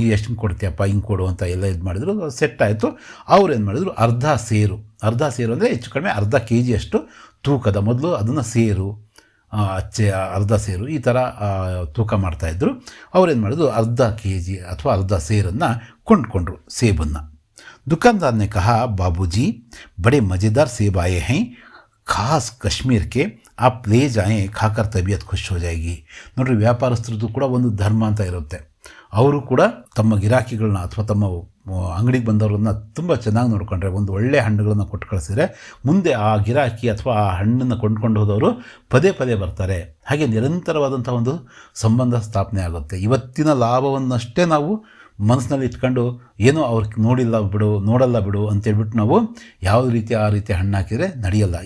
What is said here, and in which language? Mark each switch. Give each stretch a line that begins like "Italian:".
Kannada: ಈಗ ಎಷ್ಟು ಕೊಡ್ತೀಯಪ್ಪ, ಹಿಂಗೆ ಕೊಡು ಅಂತ ಎಲ್ಲ ಇದು ಮಾಡಿದ್ರು. ಸೆಟ್ ಆಯಿತು. ಅವ್ರು ಏನು ಮಾಡಿದ್ರು, ಅರ್ಧ ಸೇರು ಅಂದರೆ ಹೆಚ್ಚು ಕಡಿಮೆ ಅರ್ಧ kg ಅಷ್ಟು ತೂಕದ, ಮೊದಲು ಅದನ್ನು ಸೇರು ಅಚ್ಚೆ ಅರ್ಧ ಸೇರು ಈ ಥರ ತೂಕ ಮಾಡ್ತಾಯಿದ್ರು. ಅವ್ರೇನು ಮಾಡಿದ್ರು, ಅರ್ಧ kg ಅಥವಾ ಅರ್ಧ ಸೇರನ್ನು ಕೊಂಡ್ಕೊಂಡ್ರು ಸೇಬನ್ನು.
Hindi: दुकानदार ने कहा, बाबूजी बड़े मज़ेदार सेब आए हैं, खास कश्मीर के, आप ले जाएं, खाकर तबीयत खुश हो जाएगी.
Kannada: ನೋಡ್ರಿ, ವ್ಯಾಪಾರಸ್ಥರದ್ದು ಕೂಡ ಒಂದು ಧರ್ಮ ಅಂತ ಇರುತ್ತೆ. ಅವರು ಕೂಡ ತಮ್ಮ ಗಿರಾಕಿಗಳನ್ನ ಅಥವಾ ತಮ್ಮ ಅಂಗಡಿಗೆ ಬಂದವ್ರನ್ನ ತುಂಬ ಚೆನ್ನಾಗಿ ನೋಡ್ಕೊಂಡ್ರೆ, ಒಂದು ಒಳ್ಳೆಯ ಹಣ್ಣುಗಳನ್ನು ಕೊಟ್ಟು ಕಳಿಸಿದ್ರೆ ಮುಂದೆ ಆ ಗಿರಾಕಿ ಅಥವಾ ಆ ಹಣ್ಣನ್ನು ಕೊಂಡ್ಕೊಂಡು ಹೋದವರು ಪದೇ ಪದೇ ಬರ್ತಾರೆ. ಹಾಗೆ ನಿರಂತರವಾದಂಥ ಒಂದು ಸಂಬಂಧ ಸ್ಥಾಪನೆ ಆಗುತ್ತೆ. ಇವತ್ತಿನ ಲಾಭವನ್ನಷ್ಟೇ ನಾವು ಮನಸ್ಸಿನಲ್ಲಿ ಇಟ್ಕೊಂಡು ಏನೋ ಅವ್ರಿಗೆ ನೋಡಲ್ಲ ಬಿಡು ಅಂತೇಳ್ಬಿಟ್ಟು ನಾವು ಯಾವ ರೀತಿ ಆ ರೀತಿ ಹಣ್ಣು ಹಾಕಿದರೆ ನಡೆಯಲ್ಲ.